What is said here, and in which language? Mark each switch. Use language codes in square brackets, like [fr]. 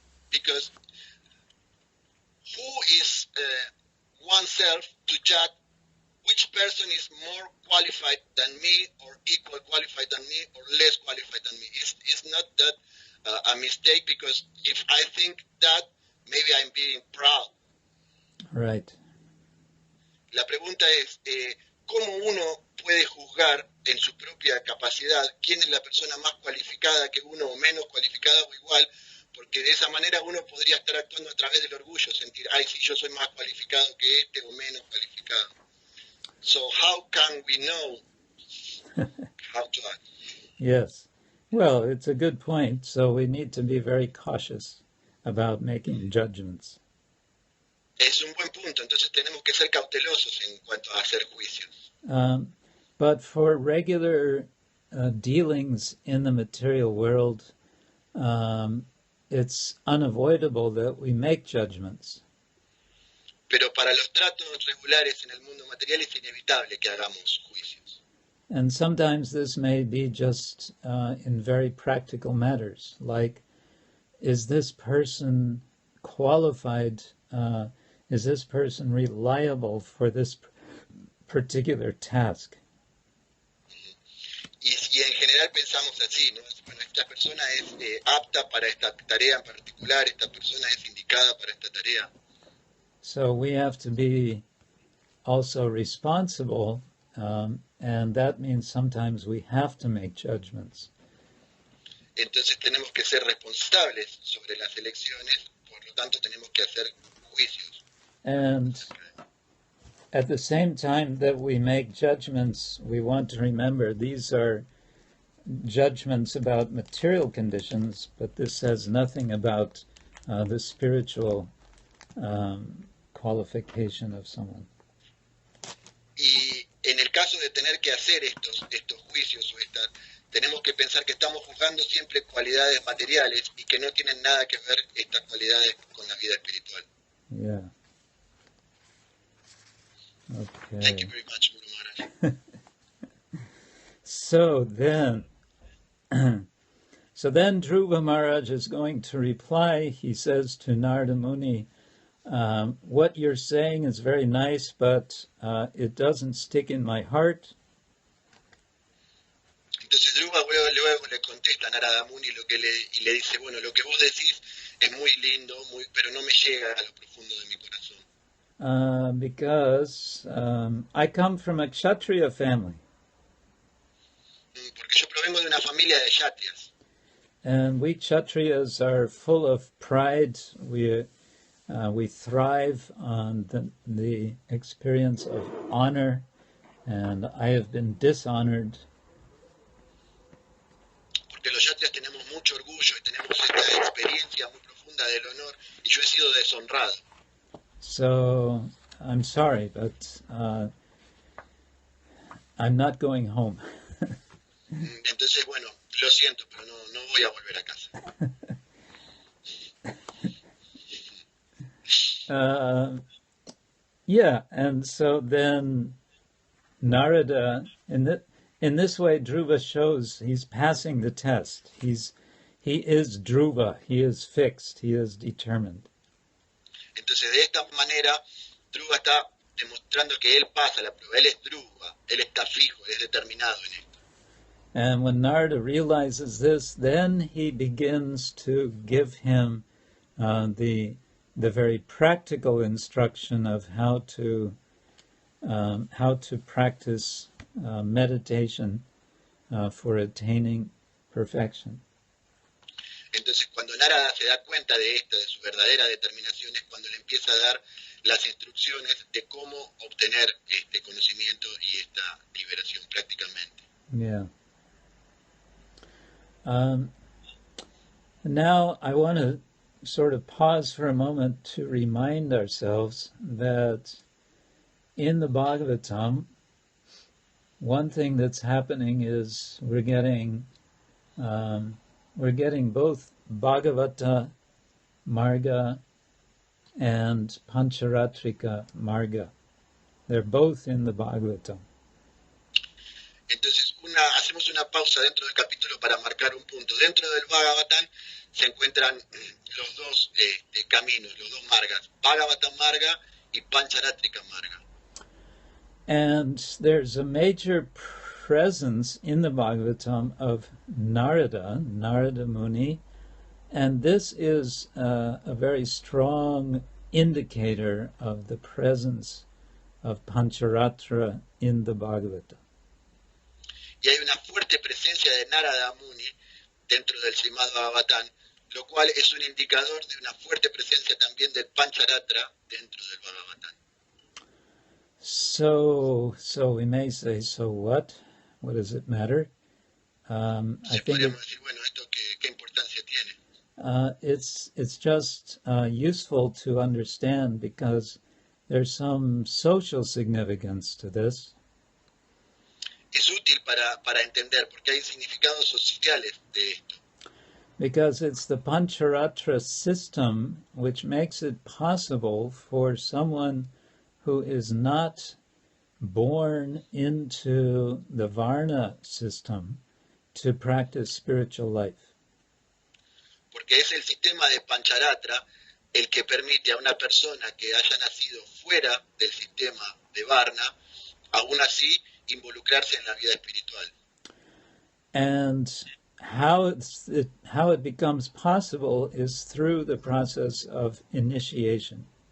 [en] Because who is oneself to judge which person is more qualified than me, or equal qualified than me, or less qualified than me? It's not that a mistake, because if I think that, maybe I'm being proud. Right. [es] La pregunta es, ¿cómo uno puede juzgar en su propia capacidad quién es la persona más cualificada que uno, o menos cualificada o igual? Porque de esa manera uno podría estar actuando a través del orgullo, sentir, ay, sí, yo soy más cualificado que este o menos cualificado. [en] So how can we know how to act? Yes. Well, it's a good point. So we need to be very cautious about making judgments. [es] Es un buen punto, entonces tenemos que ser cautelosos en cuanto a hacer juicios. [en] But for regular dealings in the material world, it's unavoidable that we make judgments. [es] Pero para los tratos regulares en el mundo material es inevitable que hagamos juicios. [en] And sometimes this may be just in very practical matters, like, is this person qualified, is this person reliable for this particular task? [es] Y en general pensamos así, ¿no? Bueno, esta persona es apta para esta tarea en particular, esta persona es indicada para esta tarea. [en] So we have to be also responsible, and that means sometimes we have to make judgments. [es] Entonces tenemos que ser responsables sobre las elecciones, por lo tanto tenemos que hacer juicios. [en] And at the same time that we make judgments, we want to remember these are judgments about material conditions, but this says nothing about the spiritual qualification of someone. [es] Y en el caso de tener que hacer estos juicios tenemos que pensar que estamos juzgando siempre cualidades materiales y que no tienen nada que ver estas cualidades con la vida espiritual. [en] Yeah. Okay. Thank you very much, Guru Maharaj. So then, So then Dhruva Maharaj is going to reply. He says to Narada Muni, what you're saying is very nice, but it doesn't stick in my heart. [es] Entonces Dhruva luego le contesta a Narada Muni y le dice, bueno, lo que vos decís es muy lindo, pero no me llega a lo profundo de mi corazón. [en] Because I come from a Kshatriya family. [es] Porque yo provengo de una familia de Kshatriyas. [en] And we Kshatriyas are full of pride. We thrive on the experience of honor, and I have been dishonored. [es] Porque los Kshatriyas tenemos mucho orgullo y tenemos esta experiencia muy profunda del honor, y yo he sido deshonrado. [en] So I'm sorry, but I'm not going home. [es] Entonces, bueno, lo siento, pero no voy a volver a casa. [en] Yeah, and so then Narada, in this way, Dhruva shows he's passing the test. He is Dhruva, he is fixed, he is determined. [es] Entonces, de esta manera, Dhruva está demostrando que él pasa la prueba. Él es Dhruva, él está fijo, él es determinado en esto. [en] And when Narada realizes this, then he begins to give him the very practical instruction of how to practice meditation for attaining perfection. [es] Entonces, cuando Narada se da cuenta de esto, de su verdadera determinación, es cuando le empieza a dar las instrucciones de cómo obtener este conocimiento y esta liberación prácticamente. [en] Yeah. Now I want to sort of pause for a moment to remind ourselves that in the Bhagavatam, one thing that's happening is we're getting both Bhagavata Marga and Pancharatrika Marga. They're both in the Bhagavatam. [es] Entonces, hacemos una pausa dentro del capítulo para marcar un punto. Dentro del Bhagavatam se encuentran los dos caminos, los dos margas, Bhagavata Marga y Pancharatrika Marga. [en] And there's a major presence in the Bhagavatam of Narada Muni, and this is a very strong indicator of the presence of Pancharatra in the Bhagavatam. [es] Y hay una fuerte presencia de Narada Muni dentro del Srimad-Bhagavatam, lo cual es un indicador de una fuerte presencia también del Pancharatra dentro del Bhagavatam. [en] So we may say, so what? What does it matter? I think [es] decir, bueno, ¿esto qué importancia tiene? [en] It's just useful to understand because there's some social significance to this. [es] Es útil para entender porque hay significados sociales de esto. [en] Because it's the Pancharatra system which makes it possible for someone who is not born into the Varna system to practice spiritual life. [es] Porque es el sistema de Pancharatra el que permite a una persona que haya nacido fuera del sistema de Varna, aún así involucrarse en la vida espiritual. [en] And how it becomes possible is through the process of initiation.